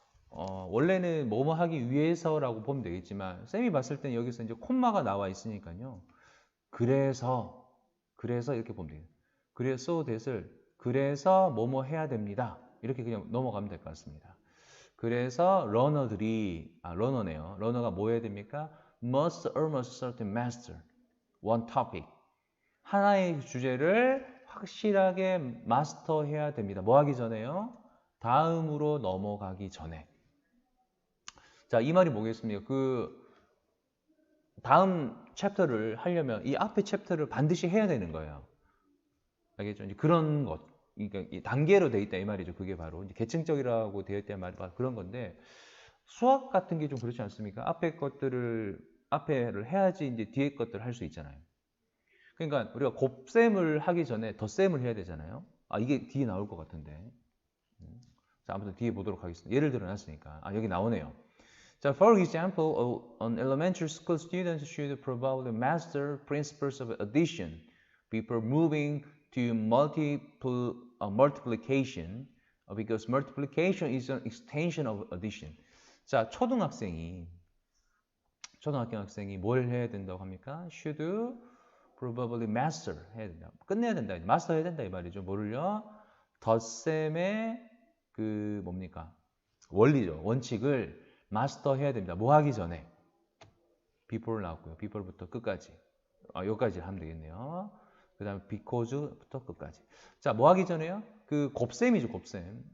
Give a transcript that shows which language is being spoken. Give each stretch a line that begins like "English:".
Korean: 원래는 뭐뭐 하기 위해서라고 보면 되겠지만 쌤이 봤을 때는 여기서 이제 콤마가 나와 있으니까요. 그래서 이렇게 보면 돼요. 그래서 that을 그래서 뭐뭐 해야 됩니다. 이렇게 그냥 넘어가면 될 것 같습니다. 그래서 러너네요. 러너가 뭐 해야 됩니까?
English: must almost certain master one topic.
Korean: 하나의 주제를 확실하게 마스터해야 됩니다. 뭐 하기 전에요? 다음으로 넘어가기 전에. 자, 이 말이 뭐겠습니까? 그 다음 챕터를 하려면 이 앞에 챕터를 반드시 해야 되는 거예요. 알겠죠? 이제 그런 것, 그러니까 이 단계로 돼 있다 이 말이죠. 그게 바로 이제 계층적이라고 되어 있다 이 말, 그런 건데 수학 같은 게 좀 그렇지 않습니까? 앞에를 해야지 이제 뒤에 것들을 할 수 있잖아요. 그러니까 우리가 곱셈을 하기 전에 덧셈을 해야 되잖아요. 이게 뒤에 나올 것 같은데. 자, 아무튼 뒤에 보도록 하겠습니다. 예를 들어 놨으니까. 여기 나오네요. 자,
English: for example, an elementary school student should probably master principles of addition before moving to multiplication, because multiplication is an extension of addition.
Korean: 자, 초등학생이 뭘 해야 된다고 합니까?
English: should probably master
Korean: 해야 된다. 끝내야 된다. 마스터 해야 된다 이 말이죠. 뭐를요? 덧셈의 그 뭡니까? 원리죠. 원칙을 마스터 해야 됩니다. 뭐 하기 전에? before 나왔고요. before부터 끝까지. 여기까지 하면 되겠네요. 그 다음에 because부터 끝까지. 자, 뭐 하기 전에요? 그 곱셈이죠, 곱셈.